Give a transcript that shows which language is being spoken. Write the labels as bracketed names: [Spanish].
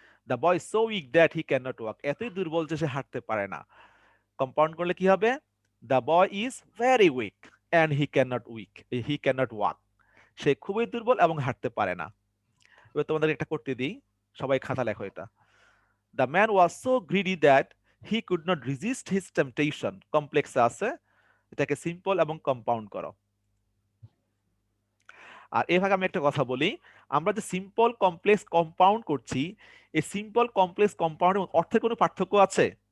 [English] The boy is so weak that he cannot walk. [Bangla] এতই দুর্বল যে সে হাঁটতে পারে না। কম্পাউন্ড করলে কি হবে? [English] The boy is very weak and he cannot walk. [Bangla] সে খুবই দুর্বল এবং হাঁটতে পারে না। এবার তোমাদের একটা করতে দিই, সবাই খাতা লেখো এটা। [English] The man was so greedy that he could not resist his temptation. [Bangla] কমপ্লেক্সে আছে, এটাকে সিম্পল এবং কম্পাউন্ড করো। আর এর ভাগে আমি একটা কথা বলি, আমরা যে সিম্পল কমপ্লেক্স কম্পাউন্ড করছি, এই সিম্পল কমপ্লেক্স কম্পাউন্ডের অর্থের কোনো পার্থক্য আছে?